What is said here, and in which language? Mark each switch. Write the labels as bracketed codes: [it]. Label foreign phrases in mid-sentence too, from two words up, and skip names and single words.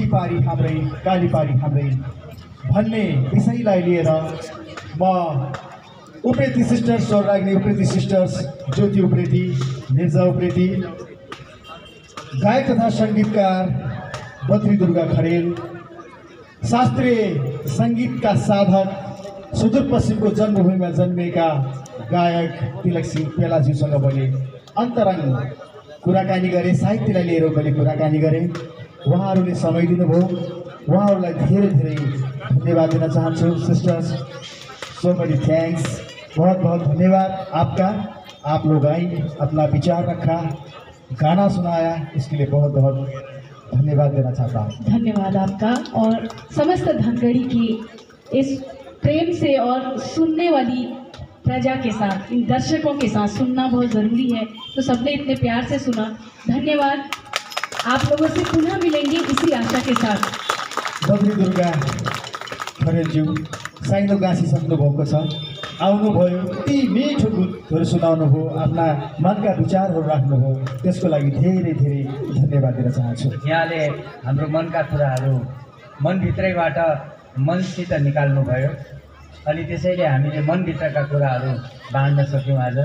[ne] पारी हाम्रै काली पारी हाम्रै भन्ने विषयलाई लिएर म उप्रेती सिस्टर्स, स्वर्राग्नी उप्रेती सिस्टर्स, ज्योति उप्रेती, निर्जा उप्रेती, गायक तथा सङ्गीतकार बद्री दुर्गा खरेल, शास्त्रीय सङ्गीतका साधक, सुदूरपश्चिमको जन्मभूमिमा जन्मेका गायक तिलक सिंह पेलाज्यूसँग मैले अन्तरङ्ग कुराकानी गरेँ, साहित्यलाई लिएर मैले कुराकानी गरेँ। उहाँहरूले समय दिनुभयो, उहाँहरूलाई धेरै धेरै धन्यवाद दिन चाहन्छु। [en] sisters, so many thanks, [hi] बहुत बहुत धन्यवाद आपका। आप लोग आई, अपना विचार रखा, गाना सुनाया, इसके लिए बहुत बहुत धन्यवाद देना चाहता हूँ। धन्यवाद आपका और समस्त धनगढ़ी की इस प्रेम से और सुनने वाली प्रजा के साथ, इन दर्शकों के साथ सुनना बहुत ज़रूरी है, तो सबने इतने प्यार से सुना। धन्यवाद। आप लोगों से पुनः मिलेंगे इसी आशा के साथ। [ne] बद्री दुर्गा खरेलज्यू साइनो गाँसिसक्नु भएको छ, आउनुभयो, ती मिठो गीतहरू सुनाउनुभयो, आफ्ना मनका विचारहरू राख्नुभयो, त्यसको लागि धेरै धेरै धन्यवाद दिन चाहन्छु। यहाँले हाम्रो मनका कुराहरू मनभित्रैबाट मनसित निकाल्नुभयो अनि त्यसैले हामीले मनभित्रका कुराहरू बाँड्न सक्यौँ आज।